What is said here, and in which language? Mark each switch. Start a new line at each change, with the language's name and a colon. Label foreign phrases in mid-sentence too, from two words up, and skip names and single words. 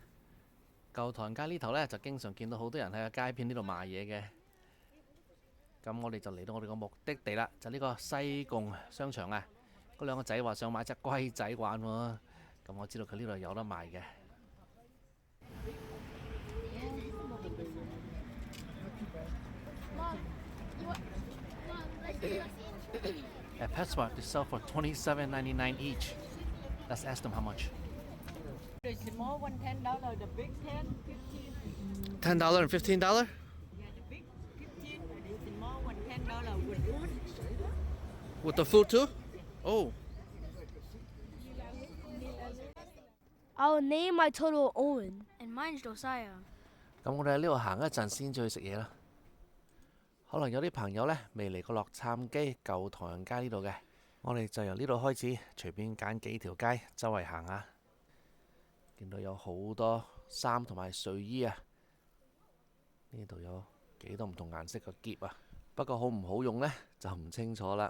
Cantonese: 舊唐人街呢頭呢，就經常見到好多人喺個街邊呢度賣嘢嘅。咁我哋就嚟到我哋個目的地啦，就呢個西貢商場啊。嗰兩個仔話想買隻龜仔玩喎，咁我知道佢呢度有得賣嘅。
English: At PetSmart, they sell for $27.99 each. Let's ask them how much. The small one $10, the big 10, 15. $10 and $15? Yeah, the big 15, and the small one $10 with food. With the food too? Oh. I'll name my turtle Owen. And mine's Josiah.
Cantonese: 咁我哋喺呢度行一陣先至去食嘢啦。可能有啲朋友呢未嚟過洛杉磯舊唐人街呢度嘅，我哋就由呢度開始，隨便揀幾條街周圍行下。見到有好多衫同埋睡衣啊，呢度有幾多唔同顏色嘅篋啊，不過好唔好用呢，就唔清楚啦。